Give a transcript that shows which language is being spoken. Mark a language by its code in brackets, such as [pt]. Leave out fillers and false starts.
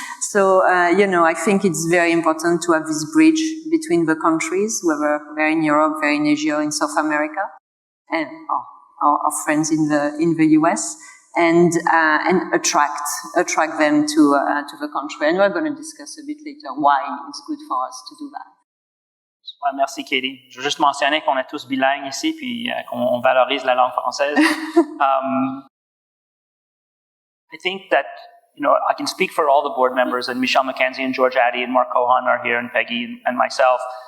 [en] So, I think it's very important to have this bridge between the countries, whether they're in Europe, they're in Asia, in South America, and our friends in the US, and attract them to the country. And we're going to discuss a bit later why it's good for us to do that. [fr] Ouais, merci, Katie. Je veux juste mentionner qu'on est tous bilingues ici, puis qu'on valorise la langue française. [en] I think that, I can speak for all the board members, and Michelle McKenzie and George Addy and Mark Cohan are here, and Peggy and myself.